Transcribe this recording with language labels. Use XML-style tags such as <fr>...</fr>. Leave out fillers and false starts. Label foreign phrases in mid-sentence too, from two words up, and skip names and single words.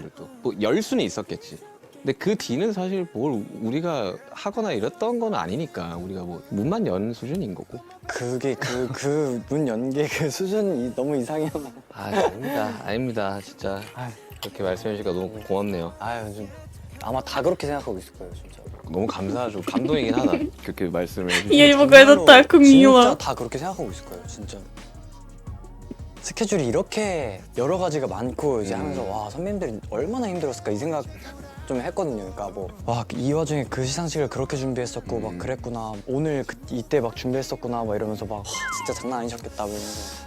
<ko>저희들도 뭐 열 수는 있었겠지. 근데 그 뒤는 사실 뭘 우리가 하거나 이랬던 건 아니니까 우리가 뭐 문만 연 수준인 거고. 그게 그 문 연계 그 수준이 너무 이상해요. 아닙니다. 진짜 아유. 그렇게 말씀해 주시니까 너무 고맙네요. 좀 아마 다 그렇게 생각하고 있을 거예요, 진짜. 너무 감사하죠. 감동이긴 하다. 그렇게 말씀을</ko> <ru>Я</ru> <ko>해주시면.</ko> <ru>не могу, это так</ru> <ko>진짜</ko> <ru>мило.</ru> <ko>다 그렇게 생각하고 있을 거예요, 진짜. 스케줄이 이렇게 여러 가지가 많고 이제 하면서 와 선배님들이 얼마나 힘들었을까 이 생각 좀 했거든요. 그러니까 뭐 와 이 와중에 그 시상식을 그렇게 준비했었고 막 그랬구나. 오늘 이때 막 준비했었구나 막 이러면서 막 와, 진짜 장난 아니셨겠다 뭐 이러면서.</ko>